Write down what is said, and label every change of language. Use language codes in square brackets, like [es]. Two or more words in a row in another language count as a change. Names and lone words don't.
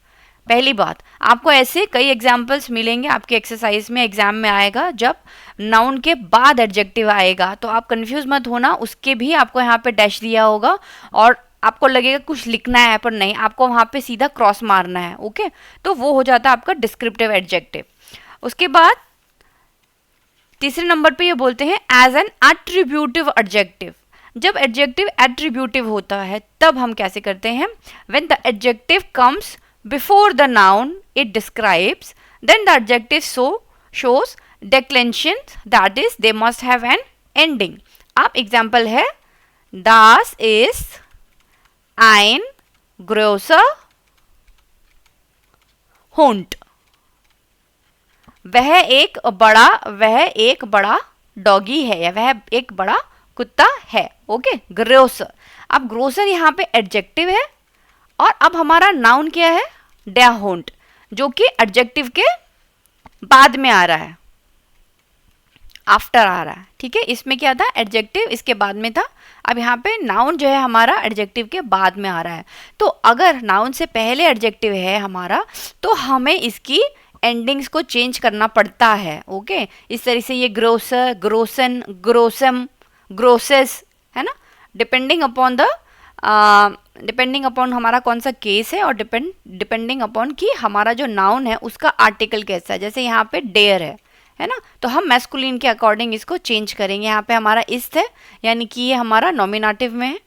[hi] पहली बात, आपको ऐसे कई एग्जाम्पल्स मिलेंगे आपके एक्सरसाइज में, एग्जाम में आएगा, जब नाउन के बाद एडजेक्टिव आएगा, तो आप कंफ्यूज मत होना, उसके भी आपको यहाँ पे डैश दिया होगा, और आपको लगेगा कुछ लिखना है, पर नहीं, आपको वहाँ पे सीधा क्रॉस मारना है, ओके। तो वो हो जाता है आपका [en] descriptive adjective. [hi] उसके बाद तीसरे नंबर पे ये बोलते हैं [en] as an attributive adjective. [hi] जब एडजेक्टिव एट्रीब्यूटिव होता है, तब हम कैसे करते हैं, [en] When the adjective comes before the noun it describes, then the adjective shows declension, that is they must have an ending. [hi] आप एग्जाम्पल है, [de] das ist ein großer Hund, [hi] वह एक बड़ा डॉगी है, या वह एक बड़ा कुत्ता है, ओके, ग्रोसर। अब ग्रोसर यहाँ पे एडजेक्टिव है, और अब हमारा नाउन क्या है, [de] der Hund, [hi] जो कि एडजेक्टिव के बाद में आ रहा है। आफ्टर आ रहा है, ठीक है। इसमें क्या था, एडजेक्टिव इसके बाद में था, अब यहाँ पे नाउन जो है हमारा एडजेक्टिव के बाद में आ रहा है। तो अगर नाउन से पहले एडजेक्टिव है हमारा तो हमें इसकी एंडिंग्स को चेंज करना पड़ता है। ओके, इस तरह से ये [de] großer, großen, großem, großes [hi] है ना, [en] depending upon [hi] हमारा कौन सा केस है और [en] depending upon [hi] कि हमारा जो नाउन है उसका आर्टिकल कैसा है। जैसे यहाँ पे डेयर है ना, तो हम मैस्कुलिन के अकॉर्डिंग इसको चेंज करेंगे। यहाँ पे हमारा इस्ट है यानी कि ये हमारा नॉमिनेटिव में है।